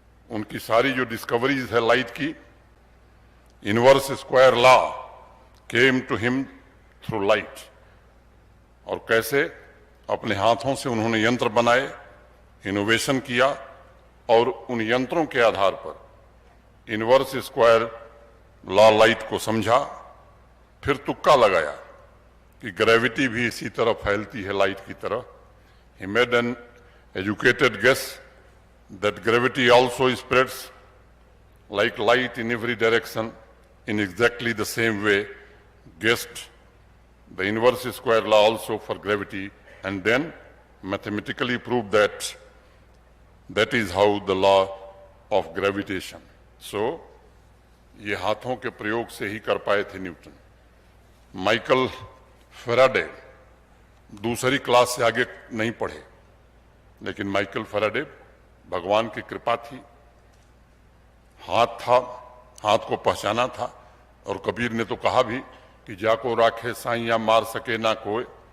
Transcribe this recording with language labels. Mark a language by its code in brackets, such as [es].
[hi] उनकी सारी जो डिस्कवरीज है लाइट की, [en] inverse square law came to him through light, [hi] और कैसे अपने हाथों से उन्होंने यंत्र बनाए, इनोवेशन किया, और उन यंत्रों के आधार पर इनवर्स स्क्वायर लॉ लाइट को समझा, फिर तुक्का लगाया कि ग्रेविटी भी इसी तरह फैलती है लाइट की तरह। [en] He made an educated guess that gravity also spreads like light in every direction in exactly the same way, guessed the inverse square law also for gravity, and then mathematically proved that that is how the law of gravitation. [hi] So ये हाथों के प्रयोग से ही कर पाए थे Newton. Michael Faraday दूसरी class से आगे नहीं पढ़े, लेकिन माइकल फैराडे, भगवान की कृपा थी, हाथ था, हाथ को पहचाना था, और कबीर ने तो कहा भी कि जाको राखे साइया मार सके ना कोई।